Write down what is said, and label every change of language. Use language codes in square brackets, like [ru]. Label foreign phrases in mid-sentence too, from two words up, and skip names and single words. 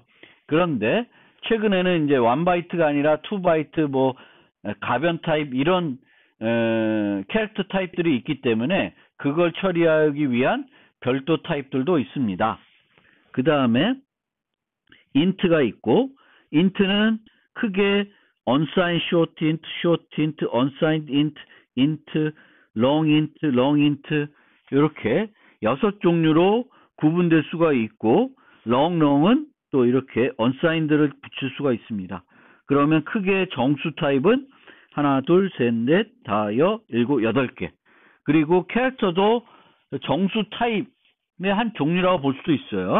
[ko] 그런데 최근에는 이제 1바이트가 아니라 2바이트 뭐 가변 타입 이런 캐릭터 타입들이 있기 때문에 그걸 처리하기 위한 별도 타입들도 있습니다. 그 다음에 int가 있고 int는 크게 [en] unsigned short int, short int, unsigned int, int, long int [ko] 이렇게 6종류로 구분될 수가 있고 long은 또 이렇게 unsigned를 붙일 수가 있습니다. 그러면 크게 정수 타입은 하나, 둘, 셋, 넷, 다섯, 일곱, 8개. 그리고 캐릭터도 정수 타입의 한 종류라고 볼 수도 있어요.